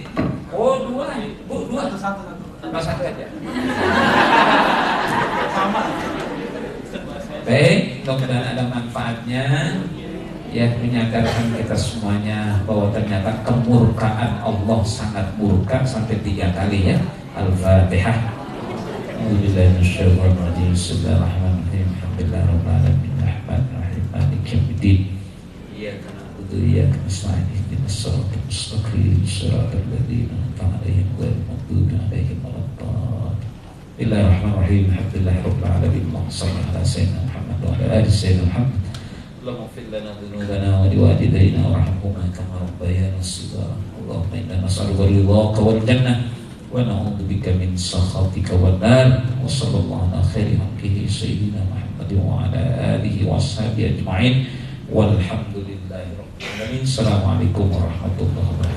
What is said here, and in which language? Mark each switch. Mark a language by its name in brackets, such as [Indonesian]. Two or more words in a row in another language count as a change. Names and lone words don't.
[Indonesian] Oh 2, Bu 2. Satu aja. Sama. Baik, mudah-mudahan ada manfaatnya. Ya menyadarkan kita semuanya bahwa ternyata kemurkaan Allah sangat murka sampai 3 kali ya. [Arabic] الفاتحة. أعوذ بالله من الشيطان الرجيم بسم الله الرحمن الرحيم. الحمد لله رب العالمين. الرحمن الرحيم مالك يوم الدين. إياك نعبد وإياك نستعين اهدنا الصراط المستقيم. صراط الذين أنعمت عليهم غير المغضوب عليهم ولا الضالين بسم الله الرحمن الرحيم الحمد لله رب العالمين. اللهم صل على سيدنا محمد وعلى آل سيدنا محمد. اللهم لنا ذنوبنا ولوالدينا وارحمهما كما ربيانا صغارا. اللهم إنا نسألك رضاك والجنة ونعوذ بك من سخطك والنار. وصلى الله على خير خلقه سيدنا محمد وعلى آله وأصحابه أجمعين. والحمد لله رب العالمين السلام عليكم ورحمة الله وبركاته.